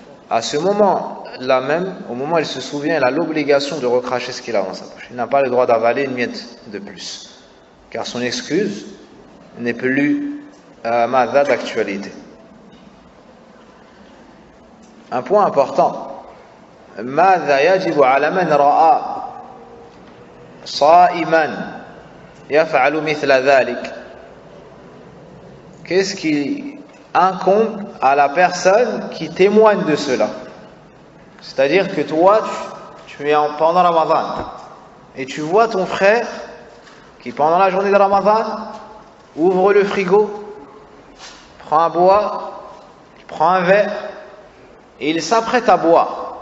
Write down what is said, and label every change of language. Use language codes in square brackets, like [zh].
[fr] À ce moment-là même, au moment où il se souvient, il a l'obligation de recracher ce qu'il a dans sa bouche. Il n'a pas le droit d'avaler une miette de plus, car son excuse n'est plus madha d'actualité. Un point important. [ar] ماذا يجب على من رأى صائما يفعل مثل ذلك? [fr] Qu'est-ce qui incombe à la personne qui témoigne de cela? C'est-à-dire que toi, tu es pendant Ramadan et tu vois ton frère qui, pendant la journée de Ramadan, ouvre le frigo, prend à boire, prend un verre et il s'apprête à boire.